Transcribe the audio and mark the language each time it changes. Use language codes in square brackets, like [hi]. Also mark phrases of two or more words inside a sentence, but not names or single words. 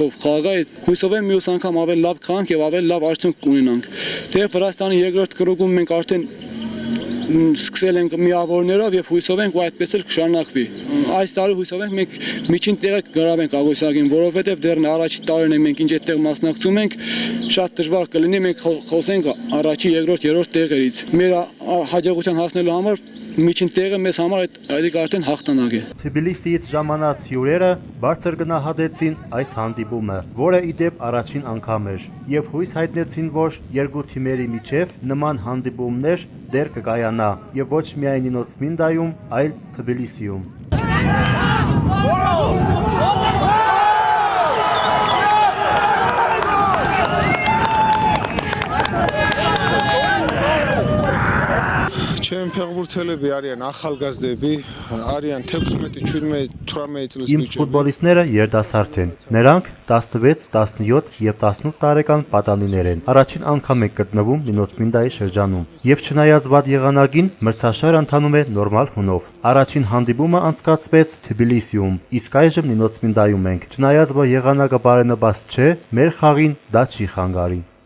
[hy] խաղը, հույսով եմ մյուս անգամ ավելի լավ խաղանք և ավելի լավ արդյունք կունենանք։ Թեև Վրաստանի երկրորդ կրուգում մենք արդեն սկսել ենք միավորներով և հույսով ենք ու այդպես էլ կշարունակվի։ Այս տարի հույսով ենք մենք միջին տեղը կգրավենք Աղոսյակին, որովհետև դեռ առաջի տարին ենք մենք ինչ այդտեղ մասնակցում ենք, շատ դժվար կլինի մենք խոսենք առաջի, երկրորդ, երրորդ տեղերից։ Մեր հաջողության հասնելու համար միջին տեղը մեզ համար այդ արդեն հաղթանակ է։ Թբիլիսիից ժամանած հյուրերը բարձր գնահատեցին այս հանդիպումը, որը ի դեպ առաջին անգամ էր, և հույս հայտնեցին, որ երկու թիմերի միջև նման հանդիպումներ դեռ կկայանա, և ոչ միայն Նոցմինդայում, այլ Թբիլիսիում։ [ka] Ჩემი ფეხბურთელები არიან ახალგაზრდები, არიან 16-17 წლის [hy] Իմ ֆուտբոլիստները երիտասարդ են։ Նրանք 16, 17 և 18 տարեկան պատանիներ են։ Առաջին անգամ են գտնվում Նոցմինդայի շրջանում։ Եվ չնայած վատ եղանակին, մրցաշարը ընթանում է նորմալ հունով։ Առաջին հանդիպումը անցկացվեց Թբիլիսիում, իսկ այժմ Նոցմինդայում ենք։ Չնայած որ եղանակը բարենպաստ չէ, մեր խաղին դա չի խանգարի։